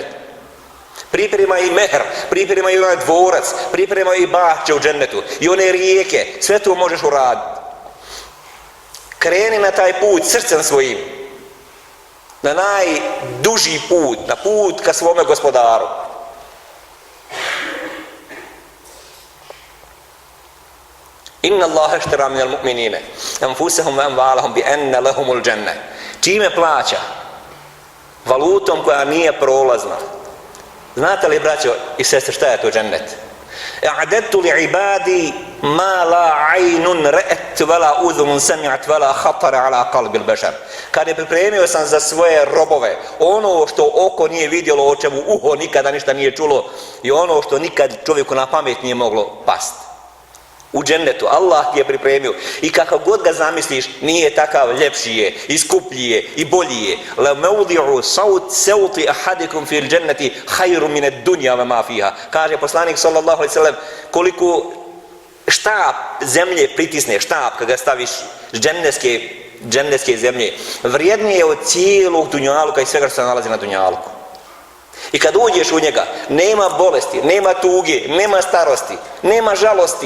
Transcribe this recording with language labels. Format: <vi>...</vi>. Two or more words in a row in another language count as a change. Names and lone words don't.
<bs>Priprema i mehr, priprema i onaj dvorac, priprema i bašće u džennetu, i one rijeke, sve to možeš uraditi. Kreni na taj put srcem svojim, na najduži put, na put ka svome gospodaru.</bs> <ar>إن الله اشترى من المؤمنين أنفسهم وأموالهم بأن لهم الجنة.</ar> <bs>Čime plaća? Valutom koja nije prolazna. Znate li, braćo i sestre, šta je to džennet?</bs> <ar>أعددت لعبادي ما لا عين رأت ولا أذن سمعت ولا خطر على قلب البشر.</ar> <bs>Kad je pripremio sam za svoje robove ono što oko nije vidjelo, o čemu uho nikada ništa nije čulo, i ono što nikad čovjeku na pamet nije moglo pasti. U džennetu Allah ti je pripremio, i kako god ga zamisliš nije takav, ljepši je i skuplji je i bolji je.</bs> <ar>لموضع سوط أحدكم في الجنة خير من الدنيا وما فيها.</ar> <bs>Kaže poslanik</bs> <ar>صلى الله عليه وسلم,</ar> <bs>koliko štap zemlje pritisne, štap kad ga staviš džennetske zemlje, vrijednije od cijelog dunjaluka i svega što se nalazi na dunjaluku. I kad uđeš u njega, nema bolesti, nema tuge, nema starosti, nema žalosti.</bs>